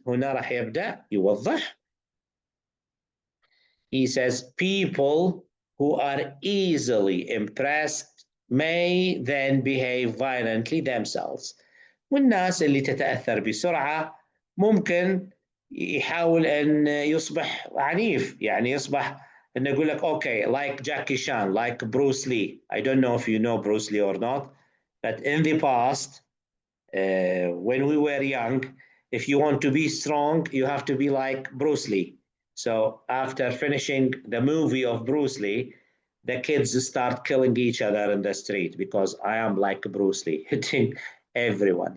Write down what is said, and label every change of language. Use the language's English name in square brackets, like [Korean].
[Arabic] هنا راح يبدأ يوضح. [English] He says people who are easily impressed may then behave violently themselves. [Arabic] والناس اللي تتأثر بسرعة ممكن يحاول ان يصبح عنيف، يعني يصبح انه يقول لك [English] okay, like Jackie Chan, like Bruce Lee. I don't know if you know Bruce Lee or not, but in the past, when we were young, if you want to be strong, you have to be like Bruce Lee. So after finishing the movie of Bruce Lee, the kids start killing each other in the street because I am like Bruce Lee, hitting everyone.